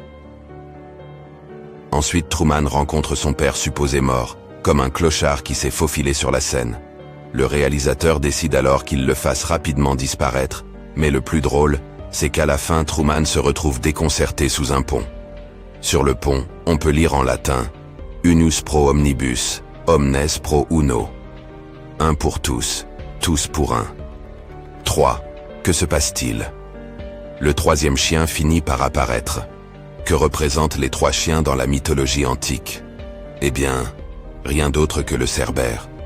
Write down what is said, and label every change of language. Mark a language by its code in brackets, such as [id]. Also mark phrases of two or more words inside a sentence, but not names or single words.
[fr] Ensuite, Truman rencontre son père supposé mort, comme un clochard qui s'est faufilé sur la scène. Le réalisateur décide alors qu'il le fasse rapidement disparaître, mais le plus drôle, c'est qu'à la fin, Truman se retrouve déconcerté sous un pont. Sur le pont, on peut lire en latin « [la] Unus pro omnibus, omnes pro uno ». [fr] Un pour tous pour un. 3. Que se passe-t-il? Le troisième chien finit par apparaître. Que représentent les trois chiens dans la mythologie antique? Eh bien, rien d'autre que le Cerbère.